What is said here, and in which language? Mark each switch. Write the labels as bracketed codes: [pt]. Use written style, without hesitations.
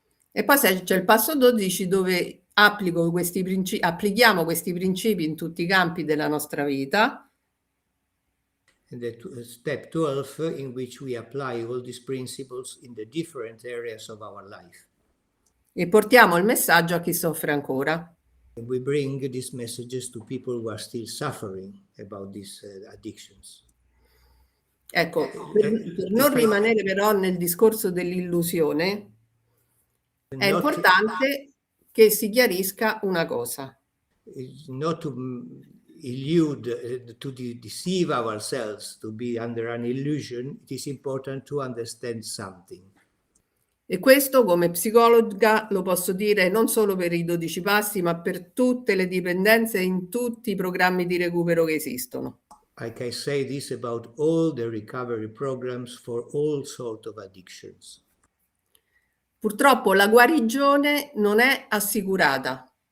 [it] E poi c'è il passo 12 dove applichiamo questi principi in tutti i campi della nostra vita. [en] And the step 12 in which we apply all these principles in the different areas of our life. [it] E portiamo il messaggio a chi soffre ancora. [en] And we bring these messages to people who are still suffering about these addictions. [it] Ecco, per non rimanere però nel discorso dell'illusione, è importante che si chiarisca una cosa. [en] Not to illude, to deceive ourselves, to be under an illusion, it is important to understand something. [it] E questo, come psicologa, lo posso dire non solo per i 12 passi, ma per tutte le dipendenze in tutti i programmi di recupero che esistono. [en] I can say this about all the recovery programs for all sorts of addictions. [it] Purtroppo la guarigione non è assicurata.